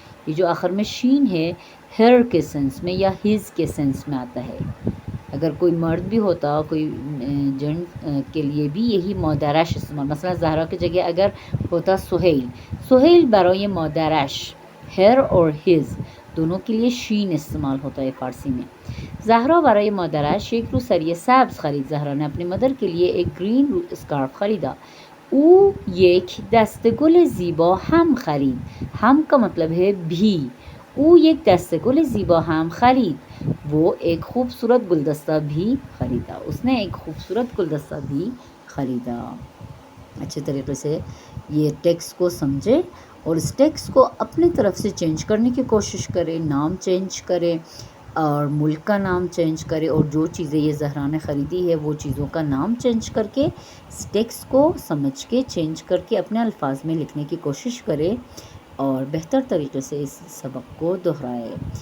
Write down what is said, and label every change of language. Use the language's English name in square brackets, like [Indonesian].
[Urdu] یہ جو آخر میں شین ہے ہر کے سینس میں یا ہز کے سینس میں آتا ہے. اگر کوئی مرد بھی ہوتا کوئی جنٹ کے لیے بھی یہی مادرش استعمال، مثلا زہرا کی جگہ اگر ہوتا سہیل، سہیل برای مادرش، ہر اور ہز دونوں کے لیے شین استعمال ہوتا ہے فارسی میں. [Persian] زہرا برای مادرش یک روسری سبز خرید. [Urdu] زہرا نے اپنے مدر کے لیے ایک گرین اسکارف خریدا. [Persian] او یک دسته گل زیبا هم خرید. [Urdu] ہم کا مطلب ہے بھی. [Persian] او یک دسته گل زیبا هم خرید. [Urdu] وہ ایک خوبصورت گلدستہ بھی خریدا. اس نے ایک خوبصورت گلدستہ بھی خریدا. اچھے طریقے سے یہ ٹیکسٹ کو سمجھے اور اس ٹیکسٹ کو اپنی طرف سے چینج کرنے کی کوشش کرے. نام چینج کرے اور ملک کا نام چینج کرے، اور جو چیزیں یہ زہرا نے خریدی ہے وہ چیزوں کا نام چینج کر کے اس ٹیکسٹ کو سمجھ کے چینج کر کے اپنے الفاظ میں لکھنے کی کوشش کرے اور بہتر طریقے سے اس سبق کو دہرائے.